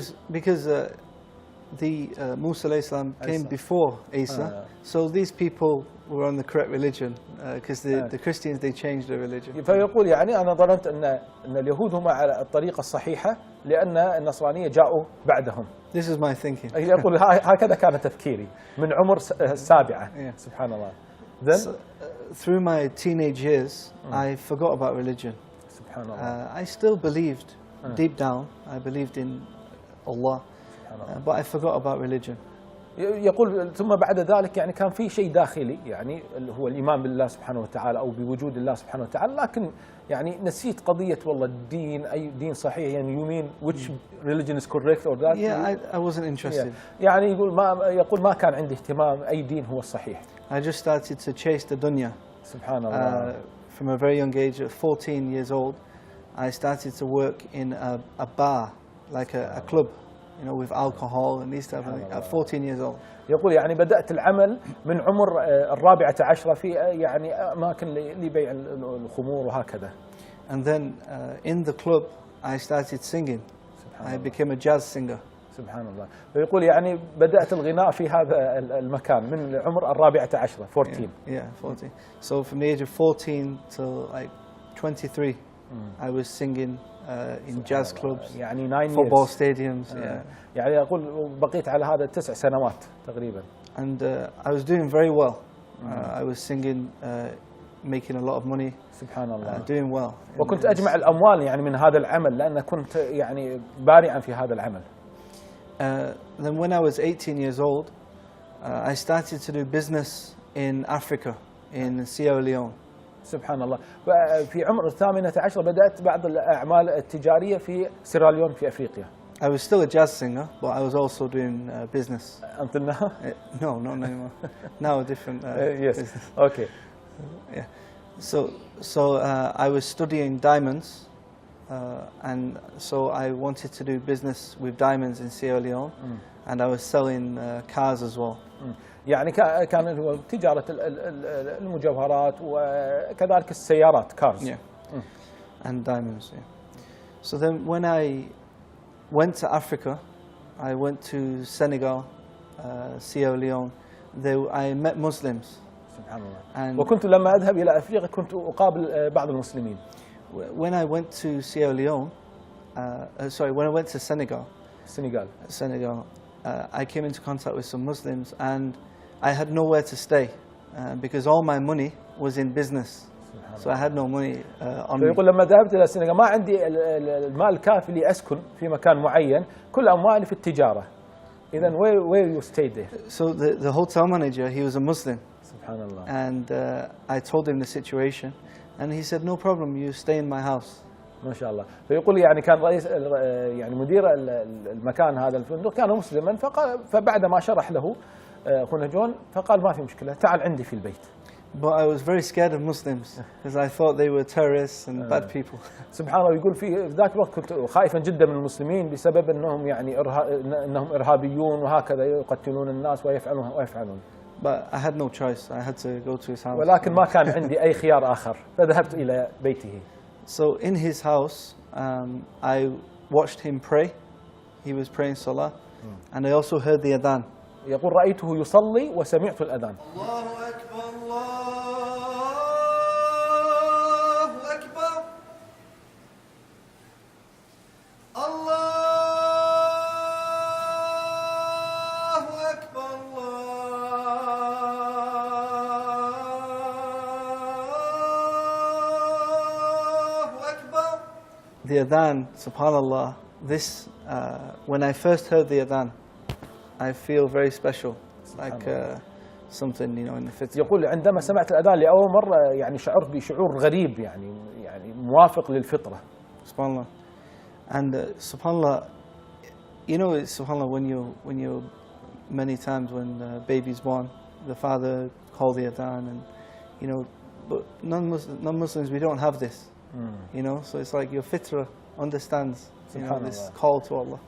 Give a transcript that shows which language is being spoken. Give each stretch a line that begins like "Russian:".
English: Because the Musa alayhi salam came before Isa, so these people were on the correct religion, because the Christians, they changed their religion.
Arabic: فيقول يعني أنا ظننت أن اليهود هم على الطريقة الصحيحة لأن النصرانية جاءوا بعدهم.
English: This is my thinking.
Arabic: يقول هكذا كان تفكيري من عمر 7. سبحان الله.
English: Then through my teenage years, I forgot about religion.
Arabic: سبحان الله.
English: I still believed deep down. I believed in Allah, but I forgot about religion.
Arabic: يقول ثم بعد ذلك يعني كان في شيء داخلي، يعني اللي هو الإيمان بالله سبحانه وتعالى أو بوجود الله سبحانه وتعالى، لكن يعني نسيت قضية والله الدين أي دين صحيح، يعني
English: you mean which religion is correct or that? Yeah, I wasn't interested.
Arabic: يعني يقول ما كان عندي اهتمام أي دين هو الصحيح.
English: I just started to chase the dunya.
Arabic: سبحان الله.
English: From a very young age, at 14 years old, I started to work in a bar, like a club. with alcohol and these type of things at 14 years old.
Arabic: يقول يعني بدأت العمل من عمر 14 في يعني أماكن لبيع الخمور وهكذا.
English: And then in the club I started singing. I became a jazz singer.
Arabic: سبحان الله. ويقول يعني بدأت الغناء في هذا المكان من عمر 14. 14.
English: Yeah, 14. So from the age of 14 till like 23, I was singing in jazz clubs,
Arabic: يعني 9
English: football years. stadiums. Yeah.
Arabic: يعني يقول بقيت على هذا 9 سنوات تقريبا.
English: And I was doing very well. I was singing, making a lot of money.
Arabic: سبحان الله.
English: Doing well.
Arabic: وكنت أجمع الأموال يعني من هذا العمل لأن كنت يعني بارعا في هذا العمل.
English: Then when I was 18 years old, I started to do business in Africa, in Sierra Leone.
Arabic: سبحان الله. في عمر 18 بدأت بعض الأعمال التجارية في سيراليون في أفريقيا.
English: I was still a jazz singer, but I was also doing business. Until now? No, not anymore. Now a different yes. business. Okay. Yeah. So I was studying diamonds, and so I wanted to do business with diamonds in Sierra Leone, and I was selling cars as well.
Arabic: يعني كان هو تجارة المجوهرات وكذلك السيارات cars.
English: Yeah. And diamonds. Yeah. So then when I went to Africa, I went to Senegal, Sierra Leone. I met Muslims.
Arabic: سبحان الله. وكنت لما أذهب إلى أفريقيا كنت أقابل بعض المسلمين.
English: When I went to Sierra Leone, when I went to Senegal, I came into contact with some Muslims, and I had nowhere to stay because all my money was in business. So I had no money on me.
Arabic: يقول لما ذهبت إلى السنغال ما عندي المال الكافي لأسكن في مكان معين، كل أموالي في التجارة. إذا
English: where you stayed there? So the hotel manager, he was a Muslim.
Arabic: سبحان الله.
English: And I told him the situation, and he said, no problem, you stay in my house.
Arabic: ما شاء الله. فيقول يعني كان رئيس يعني مدير المكان هذا الفندق كان مسلما، فبعد ما شرح له أخونا جون فقال ما في مشكلة، تعال عندي في البيت.
English: But I was very scared of Muslims because I thought they were terrorists and bad people.
Arabic: سبحان الله. يقول في ذاك الوقت كنت خائفا جدا من المسلمين بسبب انهم يعني انهم ارهابيون وهكذا يقتلون الناس ويفعلون.
English: But I had no choice. I had to go to his house.
Arabic: ولكن ما كان عندي أي خيار آخر، فذهبت إلى بيته.
English: So in his house, I watched him pray. He was praying salah, and I also heard the adhan.
Arabic: يقول رأيته يصلي وسمعت الأذان. الله أكبر الله أكبر الله أكبر الله أكبر.
English: The adhan, subhanallah, this, when I first heard the adhan, I feel very special. It's like something, in the fitr.
Arabic: يقول عندما سمعت الأذان لأول مرة يعني شعرت بشعور غريب يعني موافق للفطرة. Subhanallah.
English: And subhanallah, subhanallah, when you many times when the baby's born, the father called the adhan, and but non-Muslims, we don't have this. So it's like your fitra understands this call to Allah.